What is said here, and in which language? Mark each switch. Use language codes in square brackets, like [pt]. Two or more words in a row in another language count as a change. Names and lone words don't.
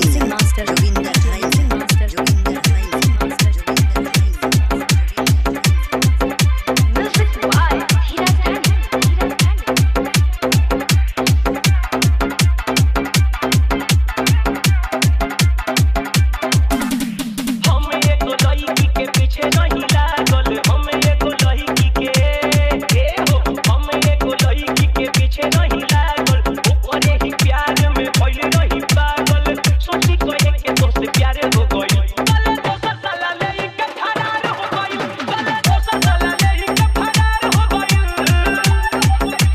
[en] Mixing Master Joginder Hai. Mixing Master Joginder Hai. Mixing Master Joginder Hai. Music by Hira Dani. [bho] हम एको लड़की के पीछे नहीं लागल, हम एको लड़की के हो, हम एको लड़की के पीछे नहीं लागल, ओकरे ही प्यार में भइल रही पागल, सोची कहे के दोस्त प्यार हो गइल, गले दोसर साला लेके फरार हो गइल, गले दोसर साला लेके फरार हो गइल।